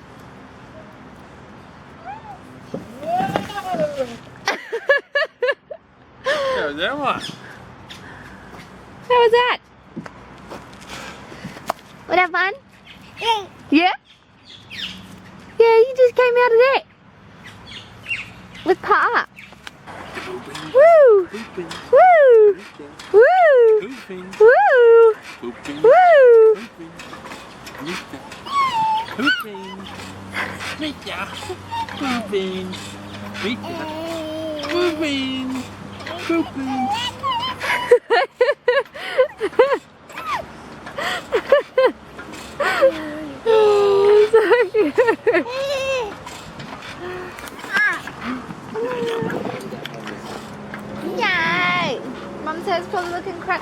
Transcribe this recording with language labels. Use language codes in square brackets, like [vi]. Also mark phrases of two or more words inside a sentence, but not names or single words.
[en] Go that one. How was that? Was that fun? Yeah? Yeah, you just came out of there. With Pa. Woo! Pooping. Woo! Woo! Pooping. Woo! Pooping. Woo! Pooping. Mita. Pooping. Mita. Pooping. Pooping. Oh, so cute. Yay! Mum says it's probably looking crazy.